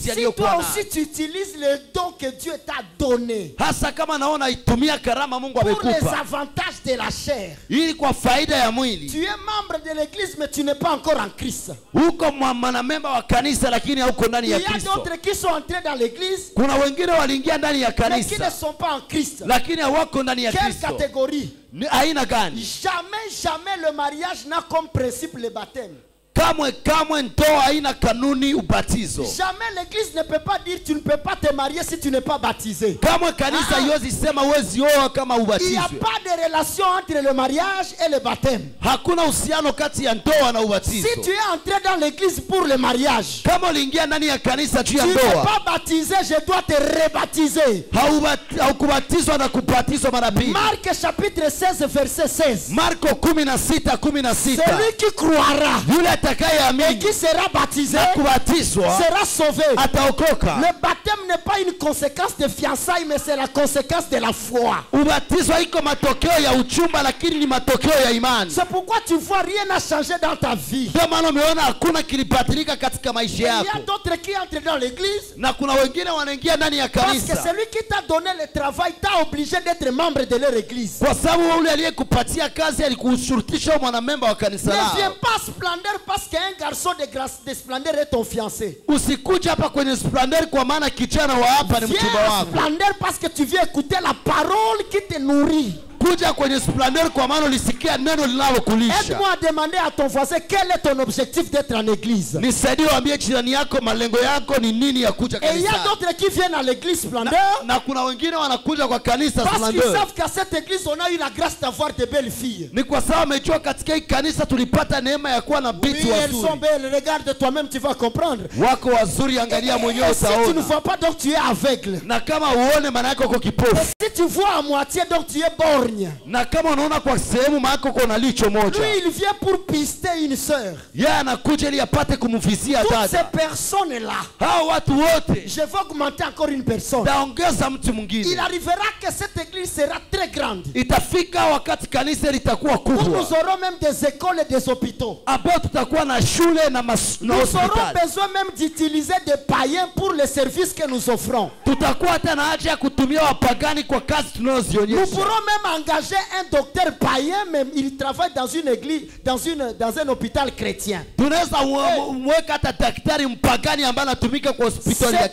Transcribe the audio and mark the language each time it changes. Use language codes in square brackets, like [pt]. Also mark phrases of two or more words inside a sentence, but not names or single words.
[fr] Si [sw] aliyokuwa [fr] toi [sw] nayo. [fr] aussi tu utilises le don que Dieu t'a donné [sw] Hasa kama naona itumia karama Mungu [fr] pour les [sw] amekupa [fr] avantages de la chair, [sw] ili kwa faida ya mwili. [fr] tu es membre de l'église mais tu n'es pas encore en Christ. [sw] Uko mwanamemba wa kanisa lakini hauko ndani [fr] Il y [sw] ya [fr] a [sw] Kristo. [fr] d'autres qui sont entrés dans l'église [sw] Kuna wengine waliingia ndani ya [fr] mais qui ne [sw] kanisa [fr] sont pas en Christ. [sw] lakini hawako ndani ya [fr] Quelle [sw] Kristo. [fr] catégorie? [sw] Ni aina gani? [fr] Jamais le mariage n'a comme principe le baptême. [sw] Kamwe ndoa haina kanuni ubatizo. [fr] Jamais l'église ne peut pas dire tu ne peux pas te marier si tu n'es pas baptisé. [sw] Kamwe kanisa haiwezi sema huwezi oa kama [fr] Il n'y a [sw] ubatizwe. [fr] pas de relation entre le mariage et le baptême. [sw] Hakuna uhusiano kati ya ndoa na ubatizo. [fr] Si tu es entré dans l'église pour le mariage, [sw] Kama uliingia ndani ya kanisa juu ya [fr] tu n'es [sw] ndoa, [fr] pas baptisé, je dois te rebaptiser. [sw] haukubatizwa na kubatizwa mara pili. [fr] Marc chapitre 16 verset 16. [sw] Marko 16:16. [fr] Celui qui croira [sw] Yule [fr] et [sw] atakayeamini [fr] qui sera baptisé [sw] na kubatizwa [fr] sera sauvé. [sw] ataokoka. [fr] Le baptême n'est pas une conséquence de fiançailles, mais c'est la conséquence de la foi. [sw] Ubatizo haiko matokeo ya uchumba lakini ni matokeo ya imani. [fr] C'est pourquoi tu vois rien n'a changé dans ta vie. [sw] Ndio maana umeona hakuna kilibadilika katika maisha [fr] Il y a [sw] yako. [fr] d'autres qui entrent dans l'église [sw] Na kuna wengine wanaingia ndani ya [fr] parce que [sw] kanisa [fr] celui qui t'a donné le travail t'a obligé d'être membre de leur église. [sw] kwa sababu yule aliyekupatia kazi alikushurutisha mwanamemba wa kanisa [fr] Ne [sw] lao. [fr] viens pas splendeur parce qu'un garçon de splendeur est ton fiancé. [sw] Usikuja hapa kwenye splendor kwa maana kijana wa hapa ni [fr] Viens [sw] mchumba [fr] à [sw] wako. [fr] splendeur parce que tu viens écouter la parole qui te nourrit. [sw] Kuja kwenye splendor kwa maana ulisikia neno linalokulisha. [fr] Aide-moi à demander à ton voisin quel est ton objectif d'être en église. [sw] Nisaidie waambie jirani yako malengo yako ni nini ya kuja [fr] Et il y a [sw] kanisa. [fr] d'autres qui viennent à l'église splendeur [sw] Na kuna wengine wanakuja kwa kanisa [fr] parce qu'ils [sw] splendor. [fr] savent qu'à cette église on a eu la grâce d'avoir de belles filles. [sw] Ni kwa sababu amejua katika hii kanisa tulipata neema ya kuwa na [fr] Oui, [sw] binti [fr] elles sont [sw] wazuri. [fr] belles. [sw] Regarde toi-même, tu vas comprendre. Wako wazuri, angalia mwenyewe [fr] Et si tu ne [sw] utaona. [fr] vois pas, donc tu es aveugle. [sw] Na kama uone maana yako uko [fr] Et [sw] kipofu. [fr] si tu vois à moitié, donc tu es borgne. [sw] Na kama unaona kwa sehemu maana yako kuna licho moja. [fr] Lui, il vient pour pister une sœur. [sw] Yeye anakuja ili apate kumvizia [fr] Toutes ces [sw] dada. [fr] personnes-là, [sw] Hao watu wote [fr] je vais augmenter encore une personne. [sw] taongeza mtu [fr] Il [sw] mwingine. [fr] arrivera que cette église sera très grande. [sw] Itafika wakati kanisa litakuwa [fr] Où nous [sw] kubwa. [fr] aurons même des écoles et des hôpitaux. [sw] Hapo tutakuwa na shule na [fr] Nous aurons [sw] hospitali. [fr] besoin même d'utiliser des païens pour les services que nous offrons. [sw] Tutakuwa hata na haja ya kutumia wapagani kwa kazi [fr] Nous [sw] tunazozionyesha. [fr] pourrons même engager un docteur païen, mais il travaille dans une église, dans un hôpital chrétien. [sw] Tunaweza mweka hata daktari mpagani ambaye anatumika kwa hospitali ya